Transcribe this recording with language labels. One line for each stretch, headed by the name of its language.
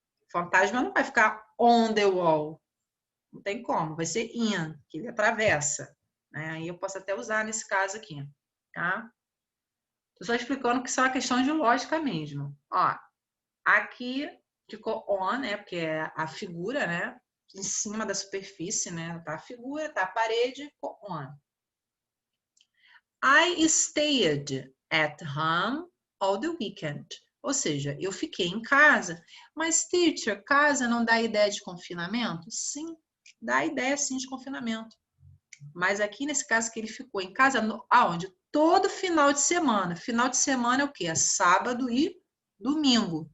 Portuguese: Fantasma não vai ficar
English: on the wall.
Portuguese: Não tem como, vai ser in, que ele atravessa. Né? Aí eu posso até usar nesse caso aqui, tá? Estou só explicando que isso é uma questão de lógica mesmo. Ó, aqui ficou on, né? Porque é a figura, né? Em cima da superfície, né? Tá a figura, tá a parede, ficou on.
English: I stayed at home all the weekend.
Portuguese: Ou seja, eu fiquei em casa. Mas, teacher, casa não dá ideia de confinamento? Sim, dá ideia sim de confinamento. Mas aqui nesse caso que ele ficou em casa, aonde? Todo final de semana. Final de semana é o quê? É sábado e domingo.